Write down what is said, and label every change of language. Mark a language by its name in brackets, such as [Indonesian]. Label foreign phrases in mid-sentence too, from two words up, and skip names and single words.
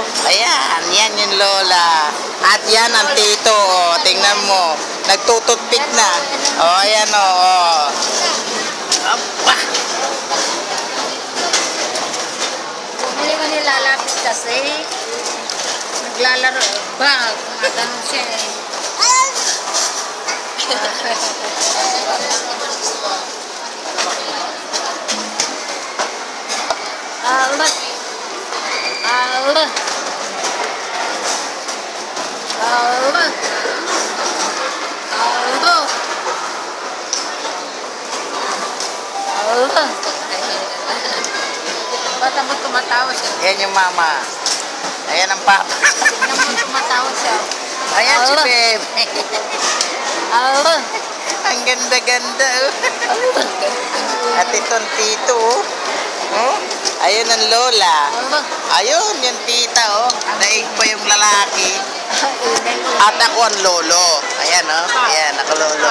[Filipino] Ayan, yan yung lola. At yan ang tito, oh. Tingnan mo. Nagtututpik na. Oh, ayan, oh. Aba. Hindi ko nilalapit kasi. Naglalaro. Ba, kumaganon siya eh. Allah. Allah. Allah. Allah. Allah. Ba't naman tumatawa siya? Ayan yung mama. Ayan ang papa. Tignan mo tumatawa siya. Ayan si Allah. Beb. Allah. Ang ganda-ganda, oh. At itong tito, oh. Oh? Ayun ang lola. Allah. Ayun, yung tita, oh. Daig pa yung lalaki. At ako ang lolo. Ayan, oh. Ayan, ako lolo.